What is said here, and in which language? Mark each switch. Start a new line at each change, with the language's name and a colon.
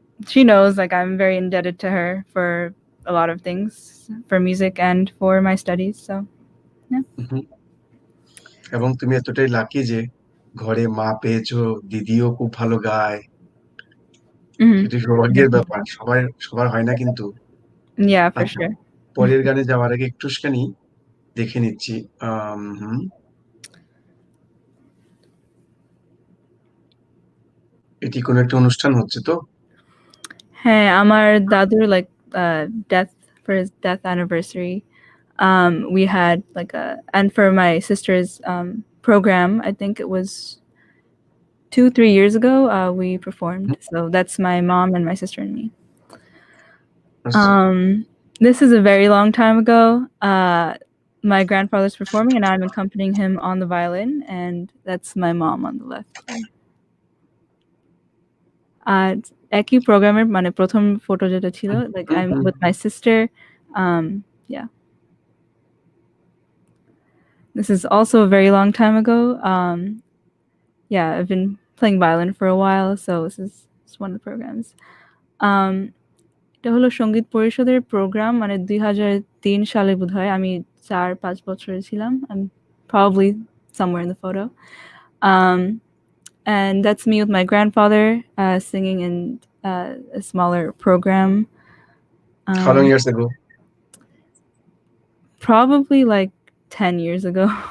English: She knows like I'm very indebted to her for a lot of things, for music and for my studies, so hmm.
Bangla: এবং তুমি এতটাই lucky যে ঘরে মা পেয়েছো, দিদিও খুব ভালো গায়। Mhm. সেটি সৌভাগ্যের ব্যাপার, সবার হয় না কিন্তু।
English: Yeah, for
Bangla: আচ্ছা,
English: sure.
Bangla: পরের গানে যাওয়ার আগে একটুখানি দেখে নিচ্ছি। হুম, এটি কোনো একটা অনুষ্ঠান হচ্ছে তো? হ্যাঁ, আমার দাদুর
English: like death for his death anniversary. We had like and for my sister's program, I think it was 2-3 years ago, we performed. So that's my mom and my sister and me.
Bangla: আচ্ছা,
English: This is a very long time ago. My grandfather's performing and I'm accompanying him on the violin, and that's my mom on the left there.
Bangla: একই প্রোগ্রামের মানে প্রথম photo যেটা ছিল,
English: like I'm hmm, with my sister. Yeah. This is also a very long time ago. Yeah, I've been playing violin for a while, so this is one of the programs.
Bangla: Um, এটা হলো সঙ্গীত পরিষদের programme, মানে 2003 সালে বোধহয় আমি 4-5 বছরের ছিলাম.
English: I'm probably somewhere in the photo. And that's me with my grandfather singing in a smaller program. how long Um, years ago? Probably like 10 years ago.